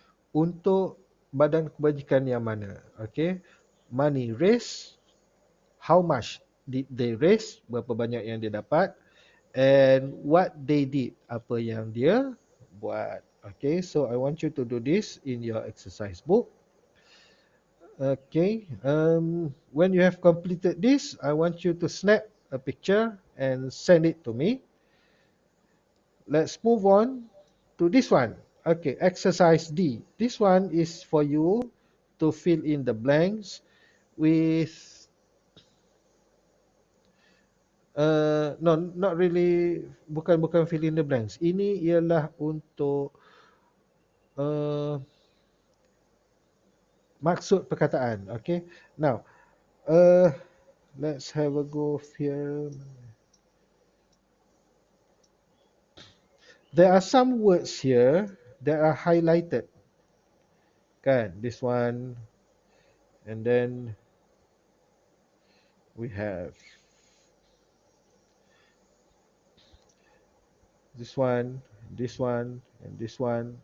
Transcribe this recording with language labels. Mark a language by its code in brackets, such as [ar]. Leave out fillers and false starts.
[ms] Untuk badan kebajikan yang mana? Okay. [en] Money raised. How much did they raise? [ms] Berapa banyak yang dia dapat? [en] And what they did? [ms] Apa yang dia buat? [en] Okay. So I want you to do this in your exercise book. Okay, when you have completed this, I want you to snap a picture and send it to me. Let's move on to this one. Okay, exercise D. This one is for you to fill in the blanks with, no, not really, [ms] bukan [en] fill in the blanks. [ms] Ini ialah untuk maksud perkataan. [en] Okay, now, let's have a go here. There are some words here that are highlighted. Kan, this one, and then we have this one, and this one.